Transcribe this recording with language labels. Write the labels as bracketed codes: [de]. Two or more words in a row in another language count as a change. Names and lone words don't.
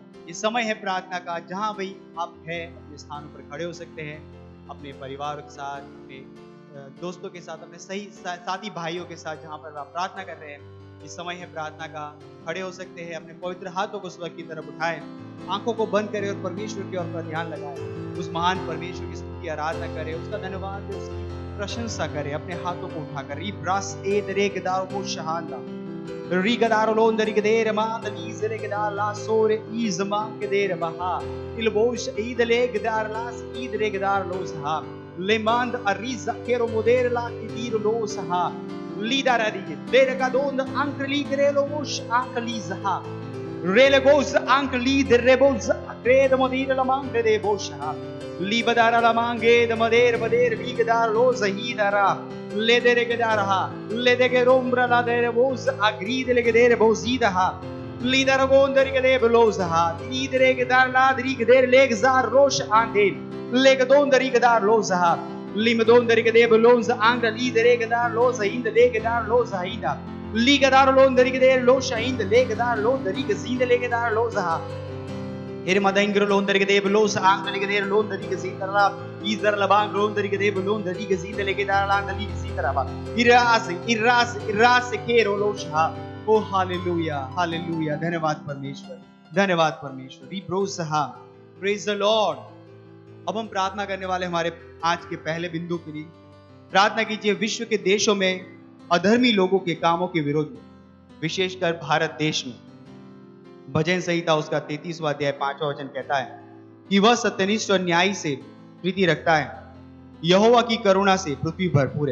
[hi] ये समय है प्रार्थना का, जहां भी आप हैं अपने स्थानों पर खड़े हो सकते हैं, अपने परिवार के साथ, अपने दोस्तों के साथ, अपने सही साथी भाइयों के साथ, जहां पर आप प्रार्थना कर रहे हैं। ये समय है प्रार्थना का, खड़े हो सकते हैं, अपने पवित्र हाथों को स्वर्ग की तरफ उठाएं, आंखों को बंद करें और परमेश्वर की ओर पर ध्यान लगाएं। उस महान परमेश्वर की स्तुति आराधना करें, उसका धन्यवाद दें, उसकी प्रशंसा करें अपने हाथों को उठाकर। इब्रास ए दरे गदार वो शहानदा री गदार लोन दरी गदेर मान दी जरे गदार ला सोरे इज मांग गदेर बहा इलबोश ईद ले गदार लास ईद रे गदार लो सहा लेमांद अरीज केरो मोदेर ला किदीर लो सहा लीडर अरी देर का दोंद अंक ली करे लो वोश अंक ली सहा रेले गोस अंक ली दरे बोस क्रेद मोदीर ला मांग दे बोशहा लीबदारा ला मांगे द मदेर मदेर लीगदार लो जहीदारा ले दे रे गदारहा ले दे के रोमरा ला दे रे बोस अग्रीद ले के दे रे बोसीदहा लीदर गोंदर के दे बलोसहा लीद रे गदार ला दरी के दे ले जार रोश आंदे ले के दोंदरी गदार लोसहा लीम दोंदरी के दे बलोस आंग ली दे रे गदार लो जहीद ले गदार लो जहीदा ली गदार लोंदरी के दे लो शहीद ले गदार लो दरी के जीद ले गदार लो जहा एर मदंगर लोंदरी के दे बलोस आंग ले के दे लोंदरी के जीद ला इजर लबांग लोंदरी के दे लोंदरी के जीद ले गदार ला दली के जीद रबा इरास के रोलोशहा। ओ हालेलुया हालेलुया, धन्यवाद परमेश्वर, धन्यवाद परमेश्वर। वी प्रोसहा, [en] praise the Lord. [hi] अब हम प्रार्थना करने वाले हमारे आज के पहले बिंदु के लिए प्रार्थना कीजिए। विश्व के देशों में अधर्मी लोगों के कामों के विरोध में, विशेषकर भारत देश में, भजन संहिता उसका 33वां अध्याय 5वां वचन कहता है कि वह सत्यनिष्ठ और न्यायी से प्रीति रखता है, यहोवा की करुणा से पृथ्वी भरपूर है।